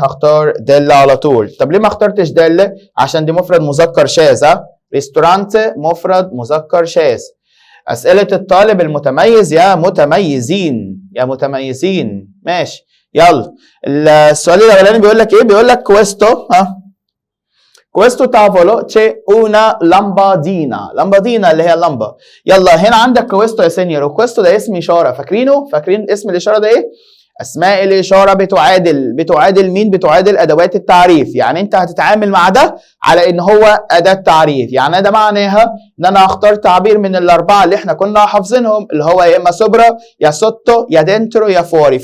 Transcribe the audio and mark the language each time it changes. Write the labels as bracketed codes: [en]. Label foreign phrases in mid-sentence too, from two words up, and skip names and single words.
[ar] هختار دل على طول. طب ليه ما اخترتش دل؟ عشان دي مفرد مذكر شاذ. ريستورانت مفرد مذكر شاذ. اسئله الطالب المتميز يا متميزين يا متميزين. ماشي يلا. السؤال الاولاني بيقول لك ايه؟ بيقول لك [it] questo questo tavolo c'è una lampadina. [ar] لامبادينا اللي هي اللمبه. يلا هنا عندك questo يا سينيور، وكويستو ده اسم اشاره، فاكرين اسم الاشاره ده ايه؟ اسماء الاشاره بتعادل مين؟ بتعادل ادوات التعريف. يعني انت هتتعامل مع ده على ان هو اداه تعريف. يعني ده معناها ان انا هختار تعبير من الاربعه اللي احنا كنا حافظينهم، اللي هو يا اما سوبرا يا سوتو يا دينترو يا فوري.